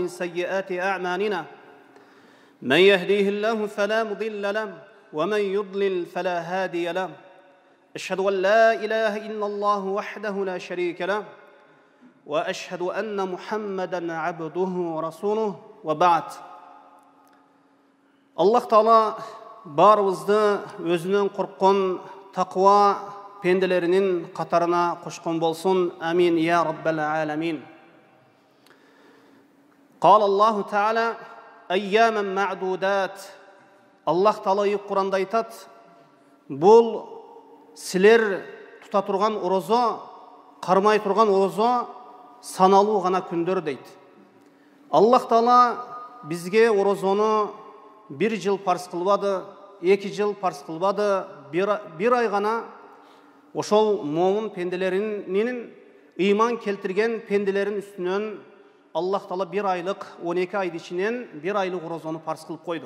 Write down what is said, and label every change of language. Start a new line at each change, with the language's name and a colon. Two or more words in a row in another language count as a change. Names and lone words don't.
Arabic: سيئات أعمالنا من يهديه الله فلا مضل له ومن يضلل فلا هادي له أشهد أن لا إله إلا الله وحده لا شريك له وأشهد أن محمدا عبده ورسوله وبعد الله تعالى
Kyrgyz: баарыбызды өзүнүн корккон такыба пенделеринин катарына кошкон болсун.
Arabic: آمين يا رب العالمين. قال الله تعالى أياما معدودات.
Kyrgyz: Аллах Таала Куранда айтат, бул силер тута турган орозо, кармай турган орозо саналуу гана күндөр дейди. Аллах Таала бизге орозону бир жыл парз кылбады, 2 жыл парз кылбады, бир ай гана ошол момун пенделеринин ыйман келтирген пенделерин үстүнөн Аллах Таала бир айлык 12 ай ичинен бир айлык орозону парз кылып койду.